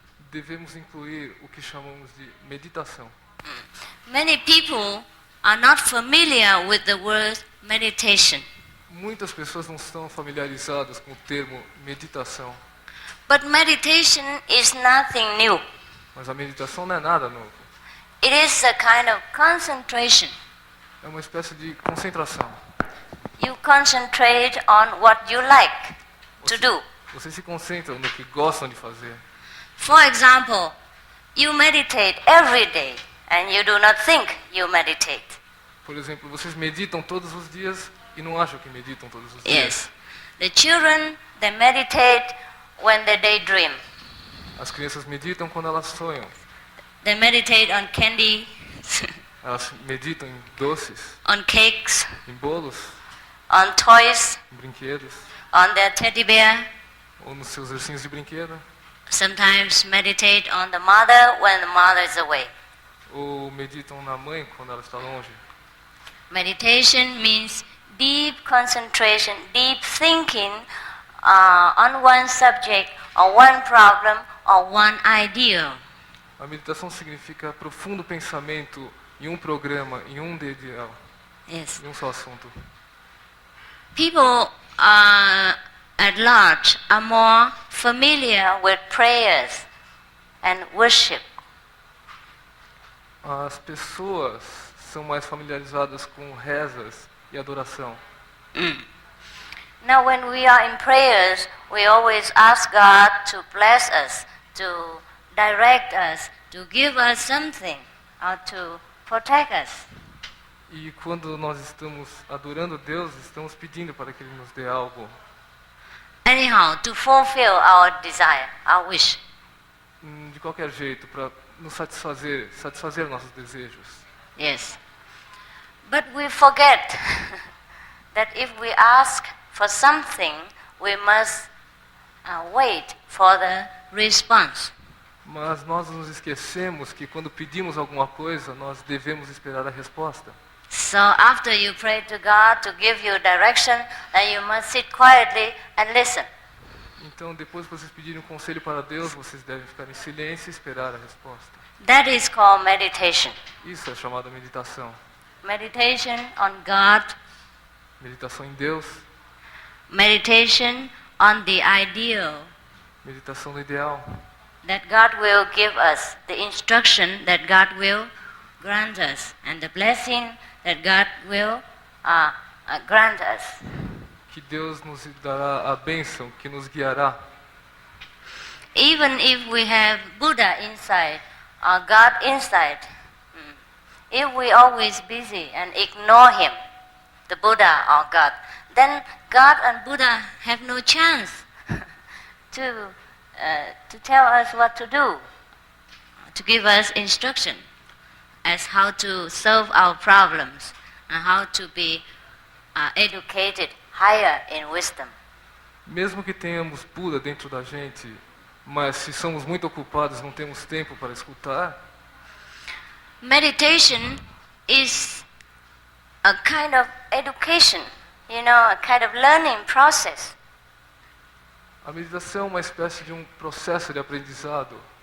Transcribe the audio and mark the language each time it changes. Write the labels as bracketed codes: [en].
[pt] Devemos incluir o que chamamos de meditação. [en] Many people are not familiar with the word meditation. [pt] Muitas pessoas não estão familiarizadas com o termo meditação. [en] But meditation is nothing new. [pt] Mas a meditação não é nada novo. [en] It is a kind of concentration. [pt] É uma espécie de concentração. [en] You concentrate on what you like to do. [pt] Você se concentra no que gostam de fazer. [en] For example, you meditate every day and you do not think you meditate. [pt] Por exemplo, vocês meditam todos os dias e não acham que meditam todos os dias. [en] Yes. The children, they meditate when they daydream. [pt] As crianças meditam quando elas sonham. [en] They meditate on candy, [pt] Elas meditam em doces, [en] on cakes, [pt] em bolos, [en] on toys, [pt] em brinquedos, [en] on their teddy bear. [pt] ou nos seus ursinhos de brinquedo. [en] Sometimes meditate on the mother when the mother is away. [pt] Ou meditam na mãe quando ela está longe. [en] Meditation means deep concentration, deep thinking on one subject or one problem or one ideal. [pt] A meditação significa profundo pensamento em um programa, em um ideal, [en] Yes. [pt] em um só assunto. [en] People at large are more familiar with prayers and worship. [pt] As pessoas são mais familiarizadas com rezas e adoração. [en] Now when we are in prayers, we always ask God to bless us, to direct us, to give us something, or to protect us. [pt] E quando nós estamos adorando Deus, estamos pedindo para que Ele nos dê algo. [en] Anyhow, to fulfill our desire, our wish. [pt] De qualquer jeito, para nos satisfazer nossos desejos. [en] Yes. But we forget that if we ask for something, we must wait for the response. [pt] Mas nós nos esquecemos que quando pedimos alguma coisa, nós devemos esperar a resposta. [en] So after you pray to God to give you direction, then you must sit quietly and listen. [pt] Então, depois que vocês pedirem um conselho para Deus, vocês devem ficar em silêncio e esperar a resposta. [en] That is called meditation. [pt] Isso é chamada meditação. [en] Meditation on God, [pt] Meditação em Deus, [en] meditation on the ideal, [pt] meditação no ideal. [en] that God will give us, the instruction that God will grant us, and the blessing that God will grant us. [pt] Que Deus nos dará a bênção, que nos guiará. [en] Even if we have Buddha inside, or God inside, if we always busy and ignore him, the Buddha or God, then God and Buddha have no chance to tell us what to do, to give us instruction as how to solve our problems and how to be educated higher in wisdom. [pt] Mesmo que tenhamos Buda dentro da gente, mas se somos muito ocupados, não temos tempo para escutar, [en] meditation is a kind of education, a kind of learning process. [pt] A meditação é uma espécie de um processo de aprendizado.